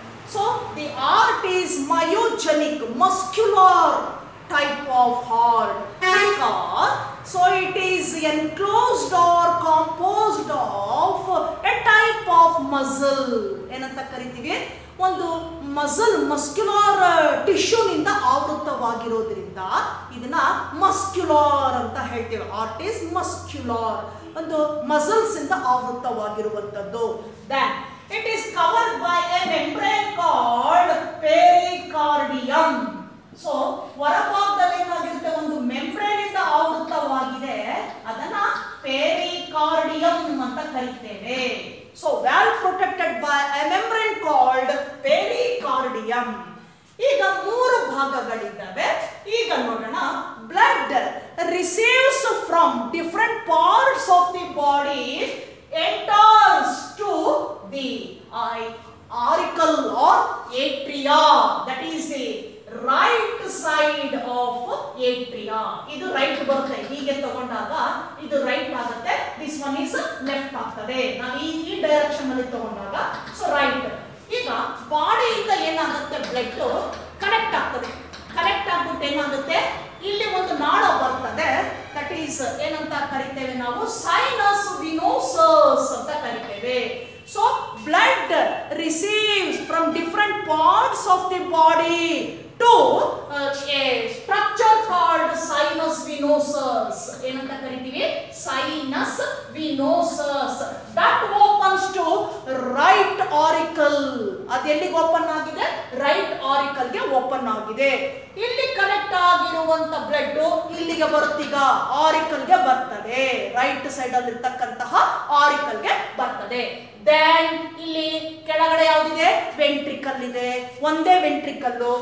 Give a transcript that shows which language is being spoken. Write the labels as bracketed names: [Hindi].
[English] So the heart is myogenic, muscular type of heart, because so it is enclosed or composed of a type of muscle. [Kannada] ಏನಂತ ಕರಿತೀವಿ? ಒಂದು muscular ಟಿಶ್ಯೂನಿಂದ ಆವೃತವಾಗಿರೋದ್ರಿಂದ ಇದನ್ನ muscular ಅಂತ ಹೇಳ್ತೇವೆ. [English] heart is muscular, [Kannada] ಒಂದು muscles ಇಂದ ಆವೃತವಾಗಿರುವಂತದ್ದು. [English] Then it is covered by a membrane called pericardium. [Kannada] So ಹೊರಭಾಗದಲ್ಲಿ ಏನಾಗಿರುತ್ತೆ, ಒಂದು ಮೆಂಬ್ರೇನ್ ಇಂದ ಆವೃತವಾಗಿದೆ, ಅದನ್ನ ಪೆರಿಕಾರ್ಡಿಯಂ ಅಂತ ಕರೀತೇವೆ. [English] So well protected by a membrane called pericardium. [Kannada] ಈಗ 3 ಭಾಗಗಳಿದ್ದಾವೆ. ಈಗ ನೋಡೋಣ. [English] Blood receives from different parts of the body, enters to the auricle or atria, that is the right side of atria. [Kannada] ಇದು ರೈಟ್ ಬರುತ್ತೆ, ಹೀಗೆ ತಗೊಂಡಾಗ ಇದು ರೈಟ್ ಆಗುತ್ತೆ, [English] this one is left [Kannada] ಆಗ್ತದೆ. ನಾವು ಈ ಡೈರೆಕ್ಷನ್ ಅಲ್ಲಿ ತಗೊಂಡಾಗ ಸೊ ರೈಟ್. ಈಗ ಬಾಡಿಯಿಂದ ಏನಾಗುತ್ತೆ, ಬ್ಲಡ್ ಕನೆಕ್ಟ್ ಆಗ್ತದೆ. ಕನೆಕ್ಟ್ ಆಗ್ಬಿಟ್ಟು ಏನಾಗುತ್ತೆ, ಇಲ್ಲಿ ಒಂದು ನಾಳ ಬರ್ತದೆ, ದಟ್ ಈಸ್ ಏನಂತ ಕರಿತೇವೆ ನಾವು, ಸೈನಸ್ ವಿನೋಸಸ್ ಅಂತ ಕರಿತೇವೆ. [English] So blood receives from different parts of the body to a structure called sinus venosus. [Kannada] ಏನಂತ ಕರಿತೀವಿ, sinus venosus. [English] That opens to right auricle. [Kannada] ಅದು ಎಲ್ಲಿಗೆ ಓಪನ್ ಆಗಿದೆ, ರೈಟ್ ಆರಿಕಲ್ ಗೆ ಓಪನ್ ಆಗಿದೆ. ಇಲ್ಲಿ ಕನೆಕ್ಟ್ ಆಗಿರುವಂತ ಬ್ಲಡ್ ಇಲ್ಲಿಗೆ ಬರುತ್ತೀಗ ಆರಿಕಲ್ ಗೆ ಬರ್ತದೆ, ರೈಟ್ ಸೈಡ್ ಅಲ್ಲಿ ಇರತಕ್ಕಂತಹ ಆರಿಕಲ್ ಗೆ ಬರ್ತದೆ. ದೆನ್ ಇಲ್ಲಿ ಕೆಳಗಡೆ ಯಾವ್ದಿದೆ, ವೆಂಟ್ರಿಕಲ್ ಇದೆ, ಒಂದೇ ವೆಂಟ್ರಿಕಲ್.